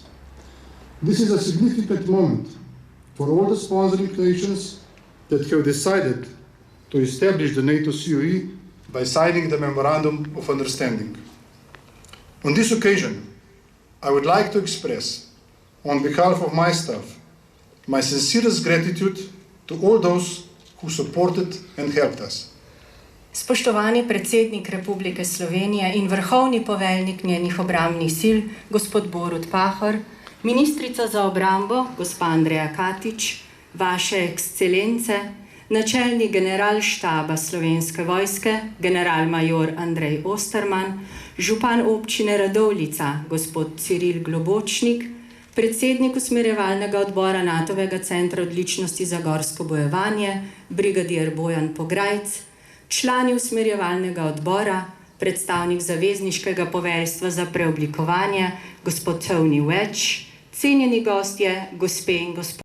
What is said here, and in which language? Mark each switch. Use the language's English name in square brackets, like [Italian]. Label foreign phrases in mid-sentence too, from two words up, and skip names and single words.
[English] This is a significant moment for all the sponsoring nations that have decided to establish the NATO COE by signing the Memorandum of Understanding. On this occasion, I would like to express, on behalf of my staff, my sincerest gratitude to all those who supported and helped us. [Slovenian] Spoštovani predsednik Republike Slovenije in vrhovni poveljnik njenih obrambnih sil, gospod Borut Pahor, ministrica za obrambo, gospa Andreja Katič, vaše ekscelence, načelnik generalštaba Slovenske vojske, generalmajor Andrej Osterman, župan občine Radovljica, gospod Ciril Globočnik, predsednik usmerjevalnega odbora NATO-vega centra odličnosti za gorsko bojevanje, brigadir Bojan Pograjc, člani usmerjevalnega odbora, predstavnik zavezniškega poveljstva za preoblikovanje, gospod Tony Wedge, cenjeni gostje, gospe in gospodje.